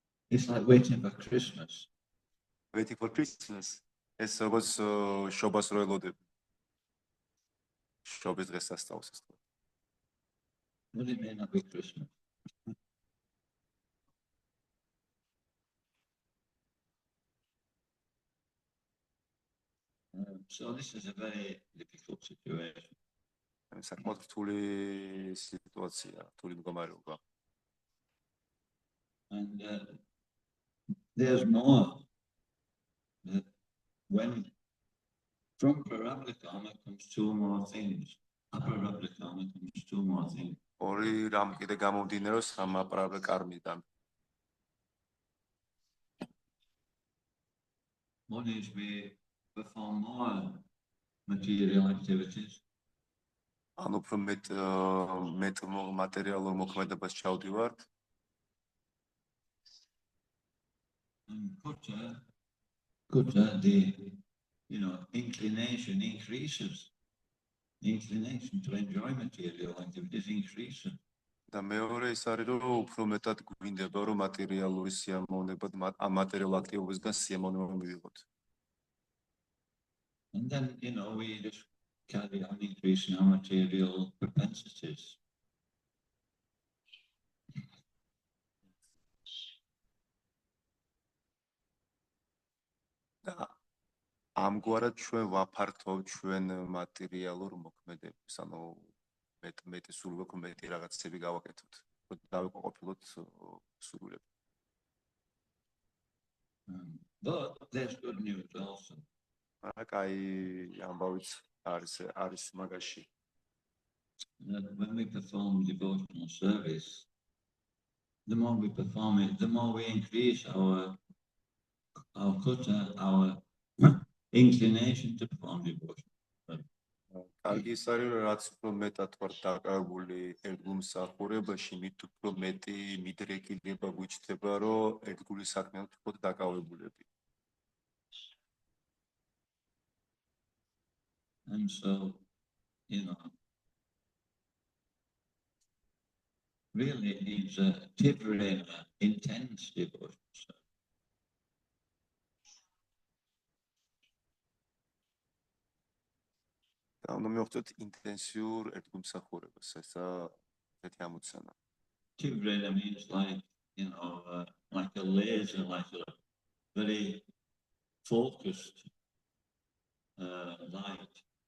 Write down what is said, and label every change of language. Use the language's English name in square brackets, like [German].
[English] It's like waiting for Christmas. Waiting for Christmas. [Georgian] ეს როგორც შობას რო ელოდები. შობის დღესასწაულს, ესე ვთქვათ. [English] But it may not be Christmas. So this is a very difficult situation. [Georgian] საკმაოდ რთული სიტუაცია, რთული მდგომარეობა. [English] And there's more. When from prarabdha karma comes two more things. Aprarabdha karma comes two more things. [Georgian] ორი რამ კიდე გამომდინარეობს ამ აპრარაბდა კარმიდან. [English] One is we perform more material activities. [Georgian] ანუ უფრო მეტ მატერიალურ მოქმედებას ჩავდივართ. [English] And khucha, the inclination increases. The inclination to enjoy material activities increases. [Georgian] და მეორე ის არის რომ უფრო მეტად გვინდება რომ მატერიალური სიამოვნებად ამ მატერიალურ აქტივობებისგან სიამოვნება მივიღოთ. [English] And then we just carry on increasing our material propensities. [Georgian] და ამგვარად ჩვენ ვაფართოვ ჩვენ მატერიალურ მოქმედებას, ანუ მეტი სული გვაქვს, მეტი რაღაცები გავაკეთოთ, რომ დავიყოფილოთ სულები. [English] But there's good news also. [Georgian] კაი ამბავიც არის მაგაში. [English] That when we perform devotional service, the more we perform it, the more we increase our khucha, our inclination to perform devotion. [Georgian] კარგი ის არის რომ რაც უფრო მეტად ვარ დაკავებული ერთგულმსახურებაში, მით უფრო მეტი მიდრეკილება გვიჩნდება, რომ ერთგულის საქმეებით ვიყოთ დაკავებულები. [English] And so, really it's a different, intense devotion. [Georgian] და უნდა მივხვდეთ ინტენსიურ ერთგულმსახურებას, ესა ესეთი ამოცანა. [English] Different means like, like a laser, like a very focused light.